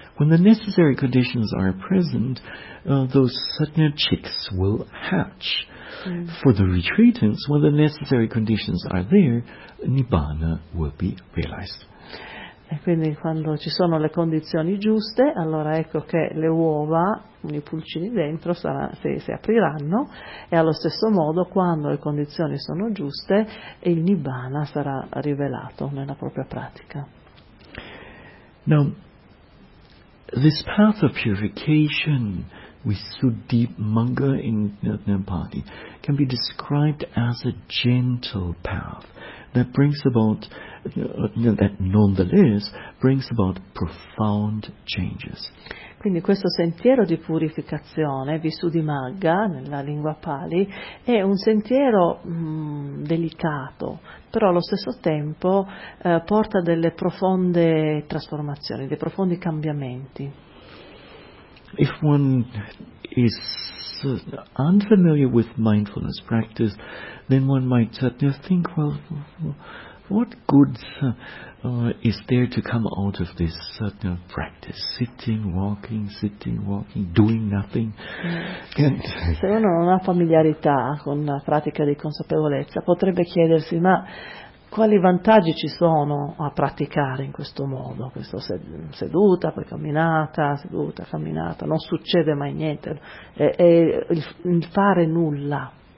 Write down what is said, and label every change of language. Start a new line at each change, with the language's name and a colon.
English: When the necessary conditions are present, those sudden chicks will hatch. For the retreatants, when the necessary conditions are there, Nibbana will be realized.
Italian: E quindi quando ci sono le condizioni giuste, allora ecco che le uova, i pulcini dentro, si apriranno e allo stesso modo quando le condizioni sono giuste, il Nibbana sarà rivelato nella propria pratica.
English: Now, this path of purification with Suddhimagga in Nepali can be described as a gentle path that brings about that nonetheless brings about profound changes.
Italian: Quindi questo sentiero di purificazione Visuddhimagga nella lingua Pali è un sentiero delicato, però allo stesso tempo porta delle profonde trasformazioni, dei profondi cambiamenti.
English: If one is unfamiliar with mindfulness practice, then one might think, well, what goods is there to come out of this practice? Sitting, walking, doing nothing.
Italian: Se uno non ha familiarità con la pratica di consapevolezza, potrebbe chiedersi, ma quali vantaggi ci sono a praticare in questo modo? Questo seduta, poi camminata, seduta, camminata, non succede mai niente, è il fare nulla.